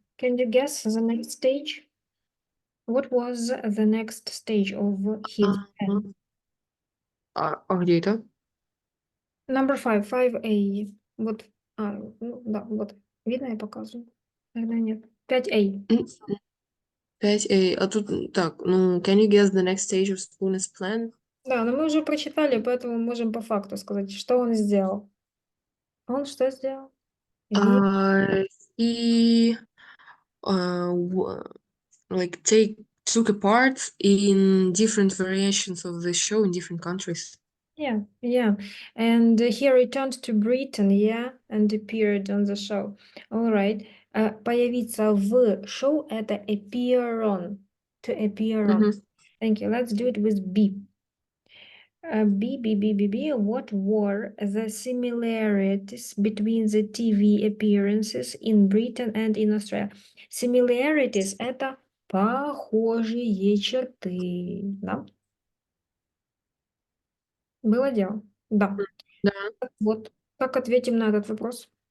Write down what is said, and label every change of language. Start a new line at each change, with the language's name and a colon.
English: Can you guess the next stage? What was the next stage of his plan?
Russian: Где это? Number 5, 5A. Вот, ну, да, вот. Видно, я показываю? Тогда нет. 5A. 5A. А тут так, ну,
English: can you guess the next stage of Spooner's plan?
Russian: Да, но мы уже прочитали, поэтому можем по факту сказать, что он сделал. Он что сделал?
English: He like took a part in different variations of the show in different countries. Yeah. And he returned to Britain, yeah, and appeared on the show. All right.
Russian: Появиться в шоу — это appear on.
English: To appear on. Thank you. Let's do it with B. B. What were the similarities between the TV appearances in Britain and in Australia?
Russian: Similarities — это похожие черты, да? Было дело? Да. Да. Вот. Как ответим на этот вопрос?